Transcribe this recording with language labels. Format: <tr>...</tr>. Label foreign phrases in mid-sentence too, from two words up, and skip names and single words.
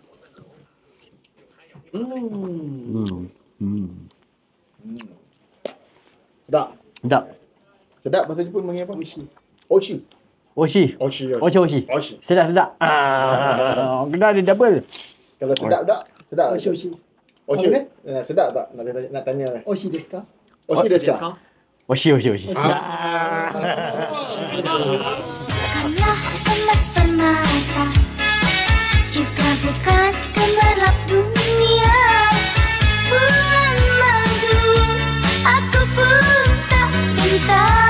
<ms>Sedap. Sedap bahasa Jepun panggil apa? Oshi. Sedap. Kena ada double. Kalau sedap tak? Sedap. Oshi. Oshi ni? Sedap tak? Nak tanya lah.</ms> <ja>美味しいですか? 美味しいですか?</ja> <ms>Oshi. Bukanlah emas permata, juga bukan gemerlap dunia. Bulan madu, aku pun tak minta.</ms>